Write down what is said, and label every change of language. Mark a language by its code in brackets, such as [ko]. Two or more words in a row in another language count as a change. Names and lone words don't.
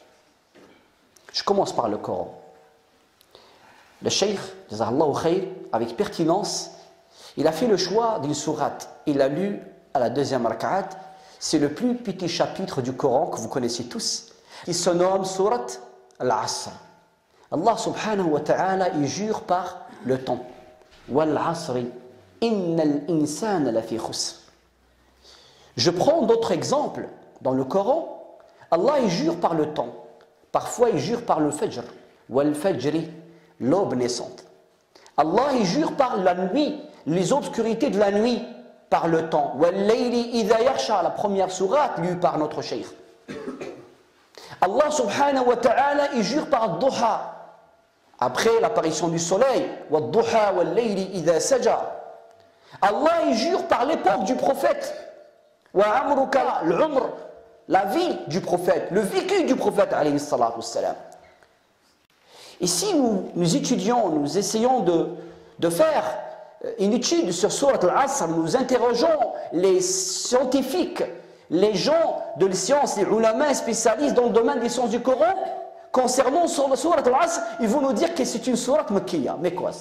[fr] Je commence par le Coran. Le cheikh, [ar] jazahullahu khayr, [fr] avec pertinence, il a fait le choix d'une sourate. Il l'a lu à la deuxième rak'at. C'est le plus petit chapitre du Coran que vous connaissez tous, qui se nomme sourate Al-Asr. [ar] Allah subhanahu wa ta'ala, [fr] il jure par le temps. [ar] Wal-Asri, innal insana lafi khusr. [fr] Je prends d'autres exemples. Dans le Coran, Allah il jure par le temps. Parfois il jure par le Fajr. Wal-Fajri, l'aube naissante. Allah il jure par la nuit, les obscurités de la nuit, par le temps. [ar] Wal-Layli idha yaghsha, [fr] la première sourate lue par notre cheikh. Allah [ar] subhanahu wa ta'ala [fr] il jure par Duha, après l'apparition du soleil. [ar] Wad-Duha wal-Layli idha saja. [fr] Allah il jure par l'époque du prophète. [ar] Wa amruka, [fr] l'umr, la vie du prophète, le vécu du prophète [ar] alayhi salatu wassalam. [fr] Ici nous étudions, nous essayons de faire une étude sur Surat Al-Asr, nous interrogeons les scientifiques, les gens de la science, les ulama spécialistes dans le domaine des sciences du Coran, concernant Surat Al-Asr, ils vont nous dire que c'est une sourate makkiya, mécoise.